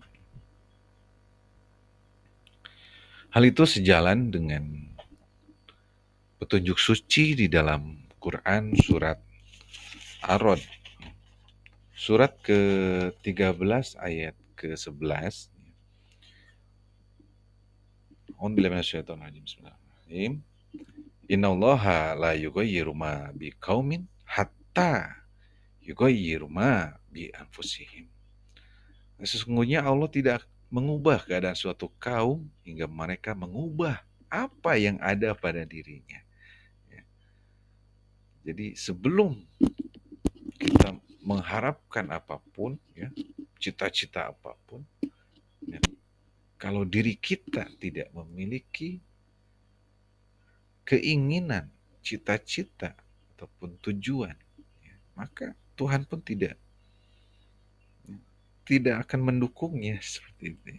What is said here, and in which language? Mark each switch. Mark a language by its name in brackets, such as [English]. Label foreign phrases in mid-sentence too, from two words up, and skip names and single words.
[Indonesian] Hal itu sejalan dengan petunjuk suci di dalam Quran surat Ar-Rod, surat ke-13 ayat ke-11. [Arabic] بسم الله الرحمن الرحيم. إن الله لا يغير ما بقوم حتى يغيروا ما بأنفسهم. [Indonesian] Sesungguhnya Allah tidak mengubah keadaan suatu kaum hingga mereka mengubah apa yang ada pada dirinya. Ya. Jadi sebelum kita mengharapkan apapun, ya, cita-cita apapun, ya, kalau diri kita tidak memiliki keinginan, cita-cita ataupun tujuan, ya, maka Tuhan pun tidak akan mendukungnya seperti itu.